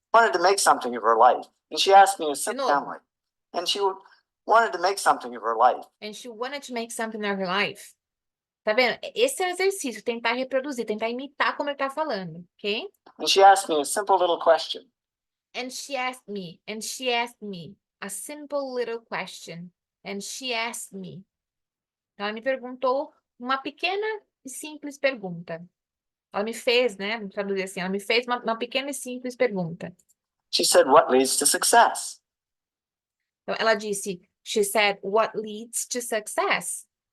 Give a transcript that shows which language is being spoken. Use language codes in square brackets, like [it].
[en] Wanted to make something of her life. And she asked me a simple [pt] novo. [en] family. And she wanted to make something of her life. And she wanted to make something of her life. [pt] Tá vendo? Esse é o exercício, tentar reproduzir, tentar imitar como ele tá falando, ok? [en] And she asked me a simple little question. And she asked me a simple little question. And she asked me. [pt] Então, ela me perguntou uma pequena e simples pergunta. Ela me fez, né? Vamos traduzir assim, ela me fez uma pequena e simples pergunta. [en] She said, what leads to success? [pt] Então, ela disse, [en] she said, what leads to success?